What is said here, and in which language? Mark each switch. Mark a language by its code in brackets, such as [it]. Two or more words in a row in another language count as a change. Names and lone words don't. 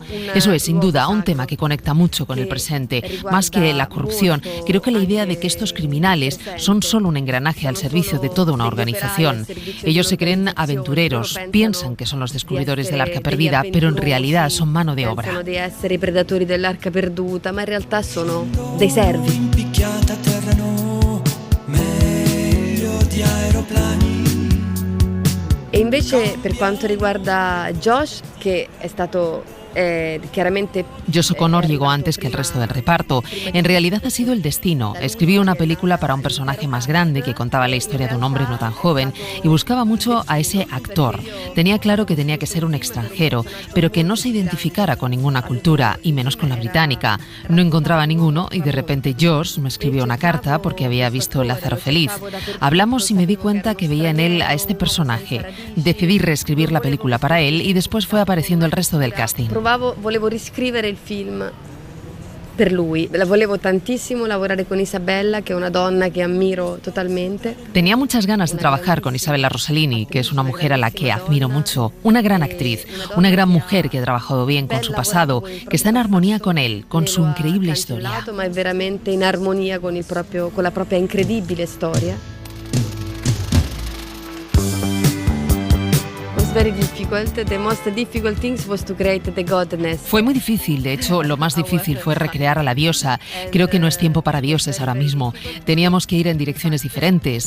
[es] Eso es, sin duda, un tema que conecta mucho con el presente. Más que la corrupción, creo que la idea de que estos criminales son solo un engranaje al servicio de toda una organización. Ellos se creen aventureros, piensan que son los descubridores del arca perdida, pero en realidad son mano de obra. [it] Pensano di essere i predatori dell'arca perduta, ma in realtà sono dei servi. E invece per quanto riguarda Josh, che è stato chiaramente... [es] Josh O'Connor llegó antes que el resto del reparto. En realidad ha sido el destino. Escribió una película para un personaje más grande que contaba la historia de un hombre no tan joven y buscaba mucho a ese actor. Tenía claro que tenía que ser un extranjero, pero que no se identificara con ninguna cultura, y menos con la británica. No encontraba ninguno y de repente Josh me escribió una carta porque había visto Lázaro Feliz. Hablamos y me di cuenta que veía en él a este personaje. Decidí reescribir la película para él y después fue apareciendo el resto del casting. [it] Volevo riscrivere il film per lui. Volevo tantissimo lavorare con Isabella, che è una donna che ammiro totalmente. [es] Tenía muchas ganas de trabajar con Isabella Rossellini, que es una mujer a la que admiro mucho. Una gran actriz, una gran mujer que ha trabajado bien con su pasado, que está en armonía con él, con su increíble historia. [it] Ma è veramente in armonia con la propria incredibile storia. [es] Fue muy difícil, de hecho, lo más difícil fue recrear a la diosa. Creo que no es tiempo para dioses ahora mismo. Teníamos que ir en direcciones diferentes.